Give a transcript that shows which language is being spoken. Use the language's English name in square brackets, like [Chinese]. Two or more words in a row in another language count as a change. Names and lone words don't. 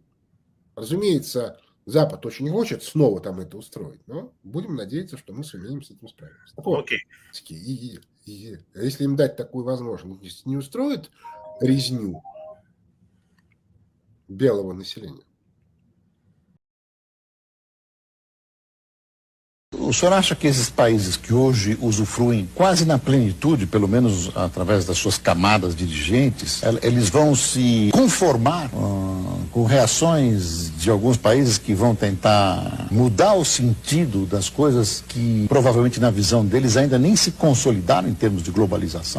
[Russian] Разумеется, Запад очень хочет снова там это устроить, но будем надеяться, что мы сумеем с этим справиться. Окей. Если им дать такую возможность, не устроит резню белого naселения. [Portuguese] O senhor acha que esses países que hoje usufruem quase na plenitude, pelo menos através das suas camadas dirigentes, eles vão se conformar com reações de alguns países que vão tentar mudar o sentido das coisas que provavelmente na visão deles ainda nem se consolidaram em termos de globalização?